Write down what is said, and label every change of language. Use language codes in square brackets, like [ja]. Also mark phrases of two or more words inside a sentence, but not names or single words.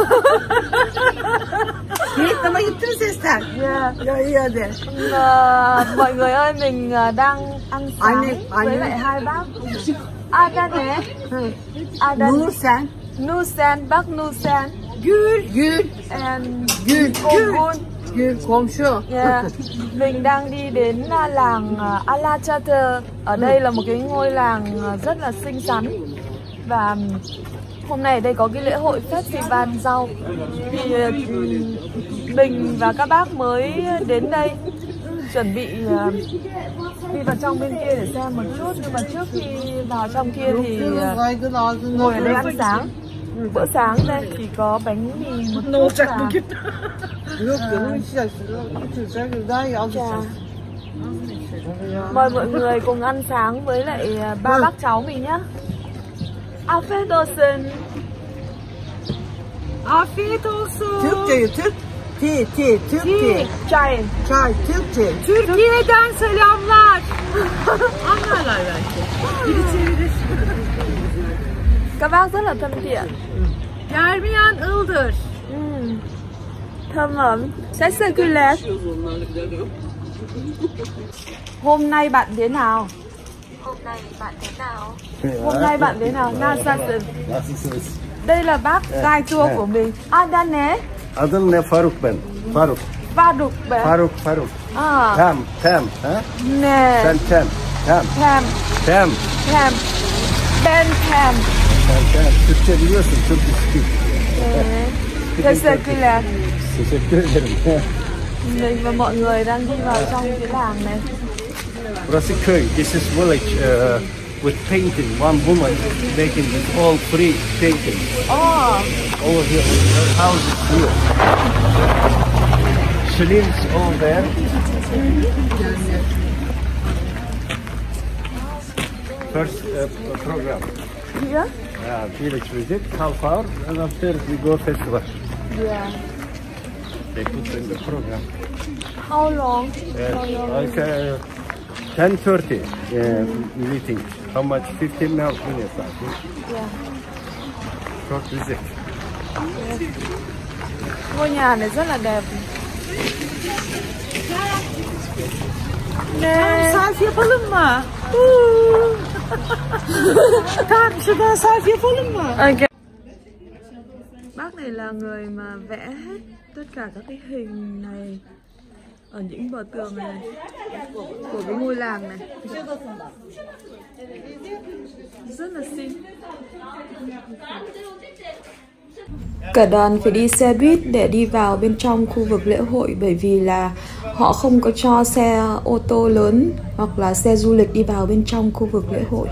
[tr] Git ama gittin sesler. [vi] Dạ de. Mọi người ơi, mình đang ăn sáng với lại hai bác. [tr] Adan ne? Adan. Nursen. [vi] Nusen, bác Nusen. [tr] Gül. [en] And [tr] Gül. Gül komşu. [en] Yeah. [vi] Mình đang đi đến làng Alaçatı. Ở đây là một cái ngôi làng rất là xinh xắn. Và hôm nay ở đây có cái lễ hội festival rau. Thì mình và các bác mới đến đây chuẩn bị đi vào trong bên kia để xem một chút. Nhưng mà trước khi vào trong kia thì ngồi ở đây ăn sáng. Bữa sáng đây thì có bánh mì, một chút mời mọi người cùng ăn sáng với lại ba bác cháu mình nhá. [tr] Afiyet olsun. Afiyet olsun. Türk. Türkiye. Çay. Türkçe. Türkiye'den selamlar. Anlarlar belki. Biri çevirir. [vi] Các bác rất là thân thiện. [tr] Germiyan ıldır. Tamam. Teşekkürler. [vi] Hôm nay bạn thế nào? Hôm nay bạn thế nào? Nasılsın? Đây là bác [en] guide tour [vi] của mình. [tr] Adan ne? Adım ne? Faruk ben. Faruk. Faruk ben. Faruk. Ha? Tem. Ha? Ne? Sen tem. Tem. Ben tem. Sen. Türkçe biliyorsun. Türkçe. Teşekkürler. Teşekkür ederim. [vi] Mình và mọi người đang đi vào trong cái làng này. [tr] Burası köy. [en] This is village with painting. One woman making this all free painting. Oh. Over here. Her house is here. She lives over there. First program. Here? Village visit, half hour, and after we go festival. Yeah. They put in the program. How long? Like 10:30 meeting. How much? 15 minutes, I think. Yeah. Short visit. [vi] Ngôi nhà này rất là đẹp. [tr] Tamam, selfie yapalım mı? Tamam, şuradan selfie yapalım mı? [en] Okay. [vi] Bác này là người mà vẽ hết tất cả các cái hình này ở những bờ tường này của cái ngôi làng này. Rất là xinh. Cả đoàn phải đi xe buýt để đi vào bên trong khu vực lễ hội, bởi vì là họ không có cho xe ô tô lớn hoặc là xe du lịch đi vào bên trong khu vực lễ hội.